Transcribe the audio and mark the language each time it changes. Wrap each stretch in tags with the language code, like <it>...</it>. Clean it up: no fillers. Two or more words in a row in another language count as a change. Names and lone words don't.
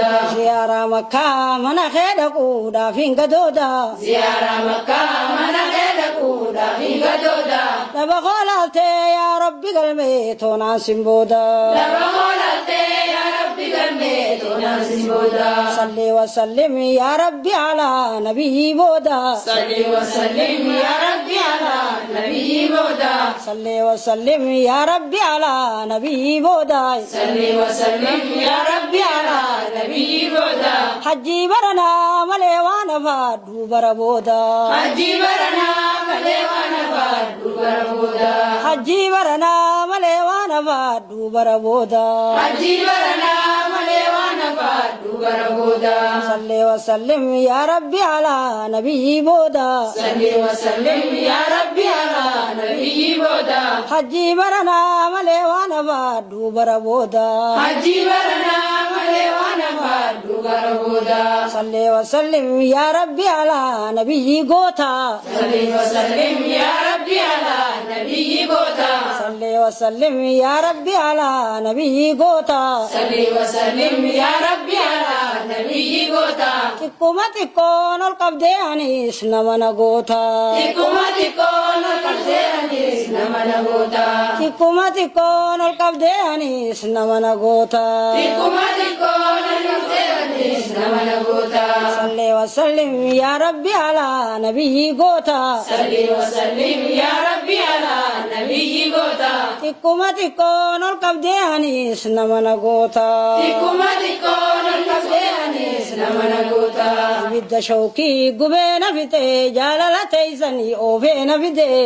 <om>Ziyaaraa makkaa mana kee dhaquudhaaf hin gadooda. Ziyaaraa makkaa mana kee dhaquudhaaf hin gadooda. Dhaba hoolaaltee</om> <ar>يا ربي</ar> <om>galmee toonaan simbooda. Dhaba hoolaaltee</om> <ar>يا ربي</ar> <om>galmee toonaan simbooda.</om> <ar>صل وسلم يا ربي على النبي booda. صل وسلم يا ربي على النبي booda. صل وسلم يا ربي على النبي booda. صل وسلم يا ربي على النبي booda.</ar> <om>Hajji baranaa malee waan afaadhu bara booda. Hajji baranaa malee waan afaadhu bara booda. Hajji baranaa malee waan afaadhu bara booda. Hajji baranaa malee waan afaadhu bara booda.</om> <ar>صل وسلم يا ربي على النبي booda. صل وسلم يا ربي على النبي booda.</ar> <om>Hajji baranaa malee waan afaadhu bara booda. Hajji baranaa malee waan afaadhu bara booda.</om> <ar>صل وسلم يا ربي على النبي goota. صل وسلم يا ربي على النبي goota. صل وسلم يا ربي على النبي goota. صل وسلم يا ربي على النبي goota.</ar> <om>Xiqquma xiqqoon ol qabdee anis nama na goota. Xiqquma xiqqoon ol qabdee anis nama na goota. Xiqquma xiqqoon ol qabdee anis nama na goota. Xiqquma xiqqoon ol qabdee anis nama na goota.</om> <ar>صل وسلم يا ربي على النبي goota. صل وسلم يا ربي على النبي goota.</ar> <om>Xiqquma xiqqoon ol qabdee anis nama na goota. Xiqquma xiqqoon ol qabdee anis nama na goota. Ibidda shawkii gubee na fitee jaalala teessanii oofee na fitee.</om>